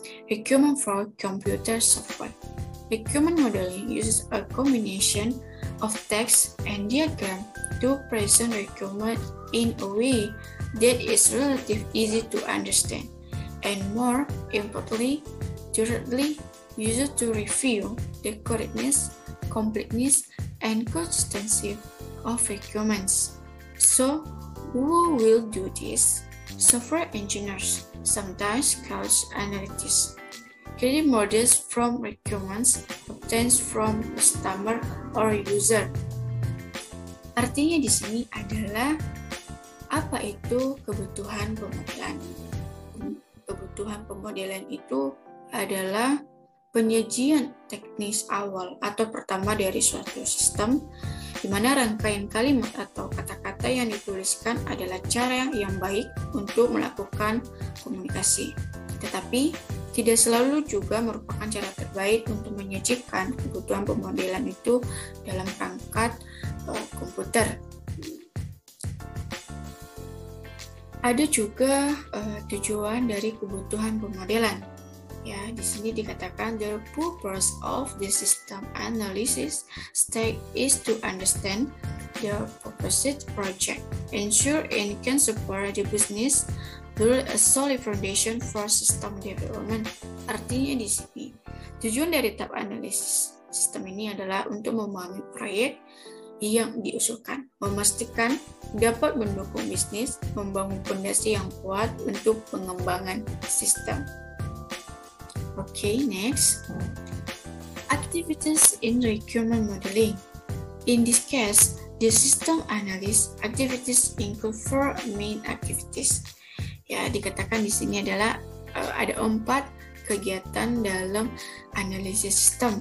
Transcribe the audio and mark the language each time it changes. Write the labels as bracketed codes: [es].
[en] Requirement for computer software. Requirement modeling uses a combination of text and diagram to present requirement in a way that is relatively easy to understand, and more importantly, directly used to review the correctness, completeness, and consistency of requirements. So, who will do this? Software engineers, sometimes called analysts, create models from requirements obtained from customer or user. [id] Artinya di sini adalah apa itu kebutuhan pemodelan? Kebutuhan pemodelan itu adalah penyajian teknis awal atau pertama dari suatu sistem, di mana rangkaian kalimat atau kata-kata yang dituliskan adalah cara yang baik untuk melakukan komunikasi. Tetapi, tidak selalu juga merupakan cara terbaik untuk menyajikan kebutuhan pemodelan itu dalam perangkat komputer. Ada juga tujuan dari kebutuhan pemodelan. Ya, di sini dikatakan [en] the purpose of the system analysis stage is to understand the proposed project, ensure and can support the business, build a solid foundation for system development. [id] Artinya di sini tujuan dari tahap analisis sistem ini adalah untuk memahami proyek yang diusulkan, memastikan dapat mendukung bisnis, membangun fondasi yang kuat untuk pengembangan sistem. [en] Okay, next. Activities in requirement modeling. In this case, the system analysis activities include 4 main activities. [id] Ya, dikatakan di sini adalah ada 4 kegiatan dalam analisis sistem.